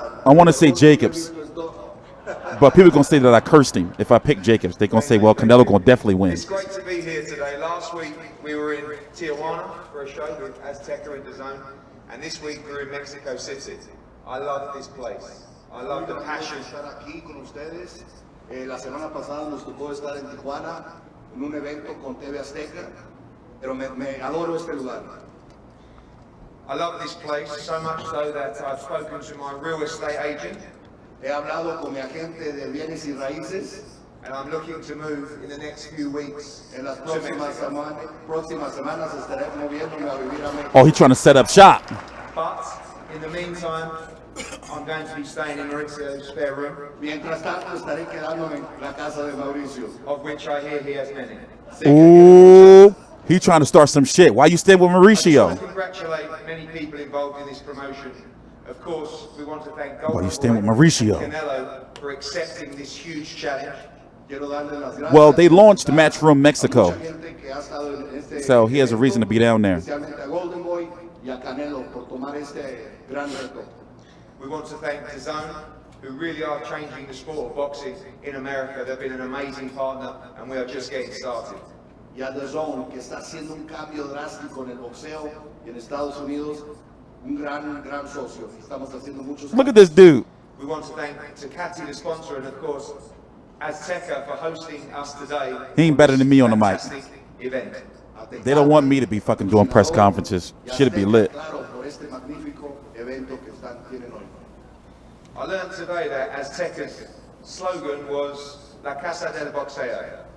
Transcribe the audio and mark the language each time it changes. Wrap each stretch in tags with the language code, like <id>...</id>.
<en>I want to say Jacobs, but people are going to say that I cursed him. If I pick Jacobs, they're going to say, well, Canelo going to definitely win. It's great to be here today. Last week we were in Tijuana for a show with Azteca and DAZN, and this week we're in Mexico City. I love this place. I love the passion.</en> <es>Estar aquí con ustedes. La semana pasada nos tocó estar en Tijuana en un evento con TV Azteca, pero me adoro este lugar.</es> <en>I love this place so much so that I've spoken to my real estate agent.</en> <es>He hablado con mi agente de bienes y raíces.</es> <en>And I'm looking to move in the next few weeks.</en> <es>En las próximas semanas estaré moviéndome a vivir a México.</es> <en>Oh, he's trying to set up shop. But in the meantime, I'm going to be staying in Mauricio's spare room.</en> <es>Mientras tanto estaré quedándome en la casa de Mauricio.</es> <en>Of which I hear he has many. Ooh, he trying to start some shit. Why you staying with Mauricio? I congratulate many people involved in this promotion. Of course, we want to thank Why you staying with Mauricio? Canelo for accepting this huge challenge. Well, they launched Matchroom Mexico, so he has a reason to be down there. We want to thank DAZN, who really are changing the sport of boxing in America. They've been an amazing partner, and we are just getting started.</en> <es>Y a DAZN, que está haciendo un cambio drástico en el boxeo y en Estados Unidos, un gran socio. Estamos haciendo muchos.</es> <en>Look at this dude. We want to thank Takati, the sponsor, and of course, Azteca for hosting us today. He ain't better than me on the mic. Event. They don't want me to be fucking doing press conferences. Should be lit. I learned today that Azteca's slogan was La Casa del Boxeo.</en>